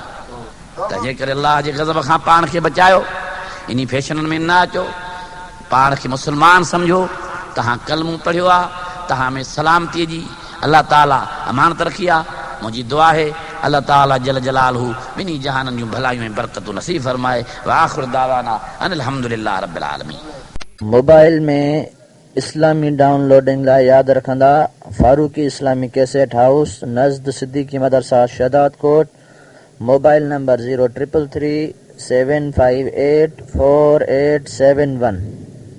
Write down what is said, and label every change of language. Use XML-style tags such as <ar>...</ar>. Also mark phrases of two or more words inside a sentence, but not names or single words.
<sd>त जेकर अलाह जे गज़ब खां पाण खे बचायो इन फैशननि में न अचो पाण खे मुस्लमान सम्झो तहां कलमो पढ़ियो आहे तहां में सलामतीअ जी अलाह ताला अमानत रखी आहे मुंहिंजी दुआ आहे अलाह ताला</sd> <ar>جل جلاله</ar> <sd>ॿिन्ही जहाननि जूं भलायूं ऐं बरकतूं नसीब फरमाए</sd> <ar>وآخر دعوانا أن الحمد لله رب العالمين</ar> <sd>मोबाइल में इस्लामी डाउनलोडिंग लाइ यादि रखंदा फारूकी इस्लामी कैसेट हाउस नज़द सिद्दीकी मदरसा शहदाद कोट मोबाइल नंबर 0333 758 4871</sd>